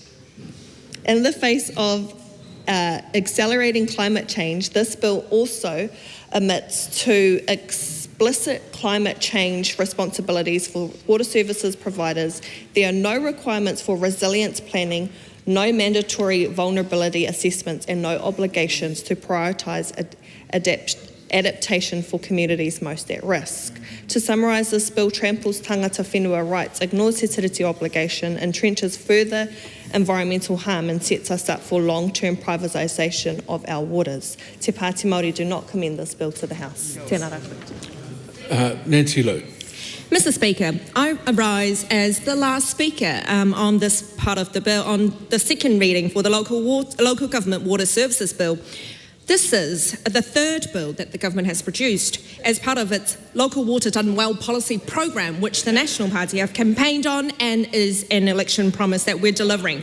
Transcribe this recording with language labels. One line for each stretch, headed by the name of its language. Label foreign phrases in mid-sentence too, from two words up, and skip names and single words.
English: In the face of accelerating climate change, this bill also omits two explicit climate change responsibilities for water services providers. There are no requirements for resilience planning, no mandatory vulnerability assessments, and no obligations to prioritise adaptation for communities most at risk. To summarise, this bill tramples
Māori: tangata whenua
English: rights, ignores Te Tiriti obligation, entrenches further environmental harm, and sets us up for long-term privatisation of our waters. Te Pāti Māori do not commend this bill to the House.
Māori: Tēnā rātou.
English: Nancy Lou. Mr. Speaker, I arise as the last speaker on this part of the bill, on the second reading for the Local Government Water Services Bill. This is the third bill that the government has produced as part of its Local Water Done Well policy program, which the National Party have campaigned on and is an election promise that we're delivering.